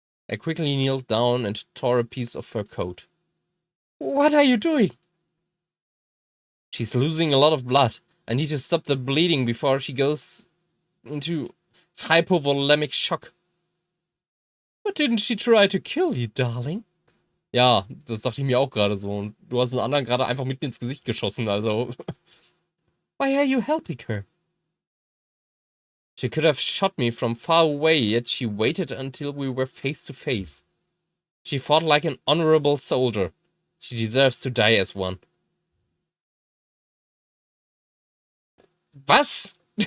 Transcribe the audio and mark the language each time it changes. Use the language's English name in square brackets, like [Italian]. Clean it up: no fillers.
[English] I quickly kneeled down and tore a piece of her coat. What are you doing? She's losing a lot of blood. I need to stop the bleeding before she goes into hypovolemic shock. But didn't she try to kill you, darling? [German] Ja, das dachte ich mir auch gerade so. Und du hast einen anderen gerade einfach mitten ins Gesicht geschossen, also. [English] Why are you helping her? She could have shot me from far away, yet she waited until we were face to face. She fought like an honorable soldier. She deserves to die as one. [German] Was?